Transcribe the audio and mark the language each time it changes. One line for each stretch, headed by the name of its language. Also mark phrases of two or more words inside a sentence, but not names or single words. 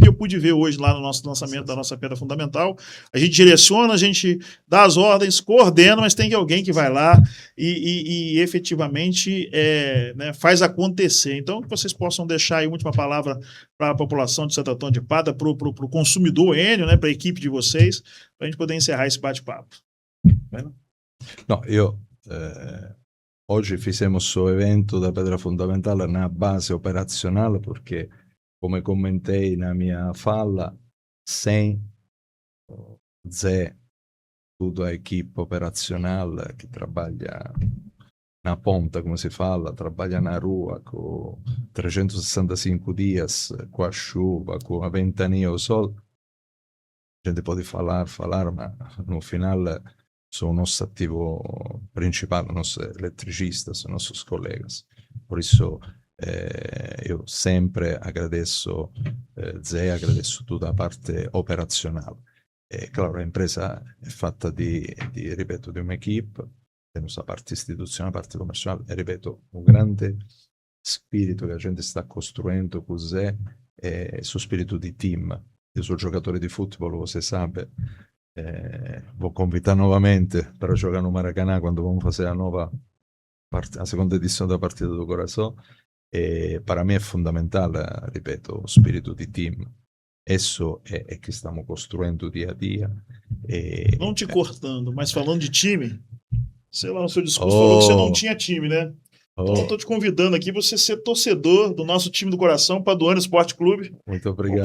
Portuguese: Eu pude ver hoje lá no nosso lançamento da nossa pedra fundamental, a gente direciona, a gente dá as ordens, coordena, mas tem alguém que vai lá e efetivamente né, faz acontecer. Então, que vocês possam deixar aí a última palavra para a população de Santo Antônio de Pádua, para o consumidor Enel, né, para a equipe de vocês, para a gente poder encerrar esse bate-papo.
Italian: No, io oggi
Portuguese: fizemos o evento da Pedra Fundamental na base operacional, porque, come commentei na minha fala, sem Zé, toda a equipe operacional que trabalha na ponta,
Italian: come si
Portuguese: fala, trabalha na rua com 365 dias, com a chuva, com a ventania, o sol. A gente pode falar, mas no final são o nosso ativo principal, os nossos eletricistas, os nossos colegas. Por isso, eu sempre agradeço Zé, agradeço toda a parte operacional. Claro, a empresa
Italian: è fatta ripeto, di un'equipe,
Portuguese: temos a parte
Italian: istituzionale, a parte commerciale, e ripeto, un grande spirito che la gente sta costruendo con Zé è il suo spirito di team. Io sono giocatore di football,
Portuguese: você sabe, vou convidar novamente para jogar no Maracanã quando vamos fazer a segunda edição da Partida do Coração. Para me
Italian: è fondamentale, ripeto, lo spirito di team.
Portuguese: Isso é que estamos construindo dia a dia. Não te cortando, mas falando de time, sei lá, no seu discurso falou que você não tinha time, né? Então eu estou te convidando aqui para você ser torcedor do nosso time do coração, Paduano Esporte Clube. Muito obrigado.